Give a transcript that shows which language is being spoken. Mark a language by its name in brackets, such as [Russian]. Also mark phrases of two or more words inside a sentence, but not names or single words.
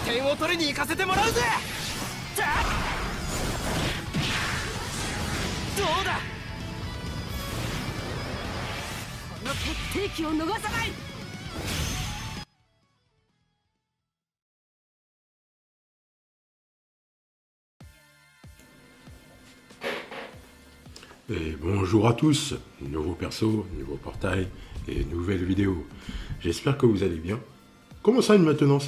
[Japanese] を取りに行かせてもらうぜ。どうだ。この決定機を逃さない。 [French] Et bonjour à tous, nouveau perso, nouveau portail et nouvelle vidéo. J'espère que vous allez bien. Comment ça une maintenance?